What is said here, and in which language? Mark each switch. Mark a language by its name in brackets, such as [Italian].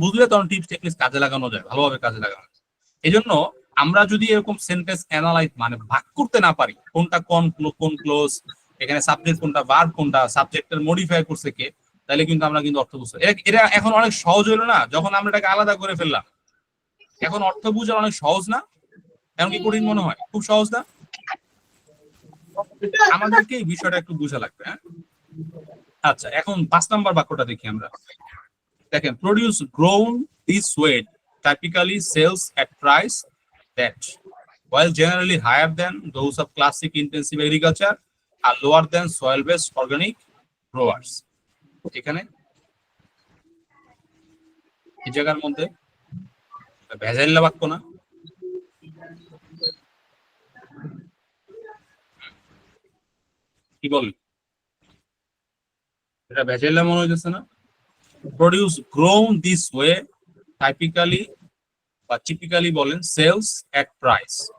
[Bangla] বুঝলে তখন tips techniques কাজে লাগানো যায়, ভালোভাবে কাজে লাগানো যায়। এই জন্য আমরা যদি এরকম সেন্টেন্স অ্যানালাইজ মানে ভাগ করতে না পারি, কোনটা কোন ক্লোজ, এখানে সাবজেক্ট কোনটা, ভার্ব কোনটা, সাবজেক্টের মডিফাই করছে কে, তাহলে কিন্তু আমরা কিন্তু অর্থ বুঝতে এটা এখন অনেক সহজ হলো না যখন আমরা এটাকে আলাদা করে ফেললাম। এখন অর্থ বোঝা অনেক সহজ না? এখন কি কঠিন মনে হয়? খুব সহজ না? আমাদেরকে এই বিষয়টা একটু বোঝা লাগবে। হ্যাঁ, আচ্ছা, এখন 5 নাম্বার বাক্যটা দেখি আমরা। [English] দেখেন, produce grown this way typically sells at price that, while generally higher than those of classic intensive agriculture, are lower than soil-based organic growers. [Bangla] এখানে এই জায়গার মধ্যে ভেজাইল্লা বাক্য না? কি বলেন? এটা ভেজাইল্লা মনে হইতেছে না? Produce grown this way typically বা টিপিক্যালি বলেন সেলস এট প্রাইস।